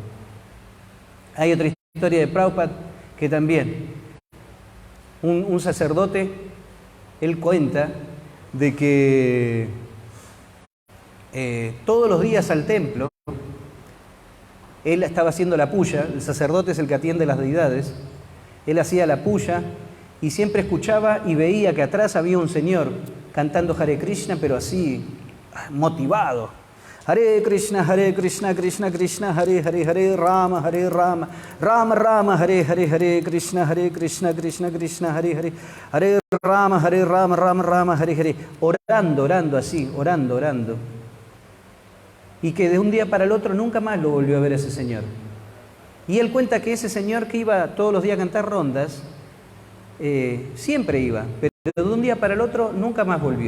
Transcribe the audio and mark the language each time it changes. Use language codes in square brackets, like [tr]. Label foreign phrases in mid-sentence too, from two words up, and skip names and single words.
[es] Hay otra historia de Prabhupada que también, un sacerdote, él cuenta de que todos los días al templo, él estaba haciendo la puya, el sacerdote es el que atiende las deidades, él hacía la puya y siempre escuchaba y veía que atrás había un señor cantando Hare Krishna, pero así, motivado. [sa] Hare Krishna, Krishna Krishna, Hare Hare, Hare Rama, Rama Rama, Hare Krishna, Krishna Krishna, Hare Hare, Hare Rama, Rama Rama, Hare Hare. [es] Orando así, orando. Y que de un día para el otro nunca más lo volvió a ver a ese señor. Y él cuenta que ese señor que iba todos los días a cantar rondas, siempre iba, pero de un día para el otro nunca más volvió.